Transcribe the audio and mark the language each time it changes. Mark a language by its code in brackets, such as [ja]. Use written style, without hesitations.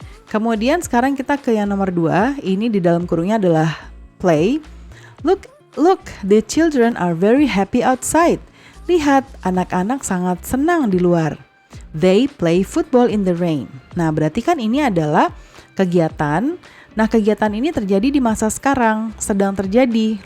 [id] Kemudian sekarang kita ke yang nomor 2. Ini di dalam kurungnya adalah play. [en] Look, the children are very happy outside. [id] Lihat, anak-anak sangat senang di luar. [en] They play football in the rain. [id] Nah, berarti kan ini adalah kegiatan. Nah, kegiatan ini terjadi di masa sekarang, sedang terjadi.